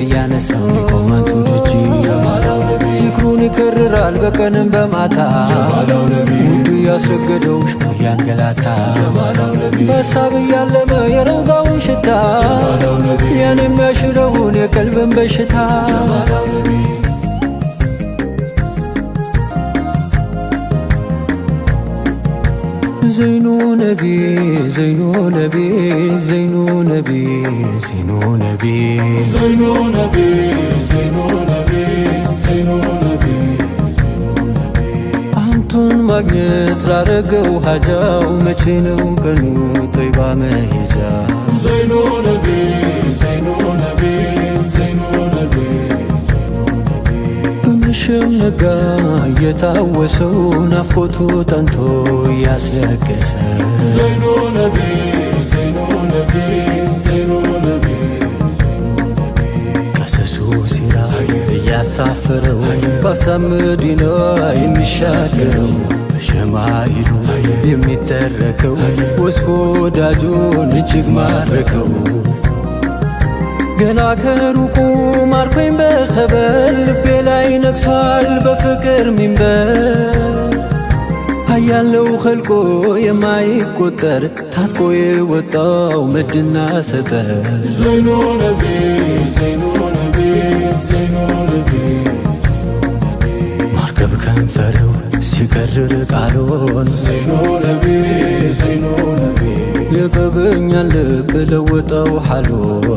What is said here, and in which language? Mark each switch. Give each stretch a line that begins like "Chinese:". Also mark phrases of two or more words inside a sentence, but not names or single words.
Amharic: እያነሳው ሊቆማቱ ደጅ ዚክሩን ይከርራል በቀንም በማታ ውዱ ያስረገደው ሽሙ ያንገላታ በሀሳብ እያለመ የረንጋውን ሽታ ያን የሚያሽረውን የቀልብን በሽታ
Arabic: زينو نبي زينو نبي زينو نبي زينو نبي زينو نبي زينو نبي زينو نبي
Amharic: አንቱን ማግኘት ላረገው ሀጃው መቼ ነው ቀኑ ጦይባ መሄጃ
Arabic: زينو نبي زينو نبي زينو نبي
Amharic: በምሽም ነጋ እየታወሰው ናፍቆቱ ጠንቶ እያስለቀሰ
Arabic: زينو نبي زينو نبي زينو نبي
Amharic: ቀሰሱ ሲራ እያሳፈረው ባሳብ መዲና የሚሻገረው በሸማኢሉ የሚተረከው ወስፎ ወዳጁን እጅግ ማረከው ገና ከሩቁ ማርኮኝ በኸበር ልቤ ላይ ነግሷል በፍቅር ሚንበር ሀያለው ኸልቆ የማይቆጠር ታጥቆ የወጣው መድና ሰጠር
Arabic: زينو نبي زينو نبي زينو نبي
Amharic: ማርከብ ከንፈረው ሲከርር ቃሎን
Arabic: زينو نبي زينو نبي
Amharic: የቀበኛል ልብ ለወጠው ሓሎን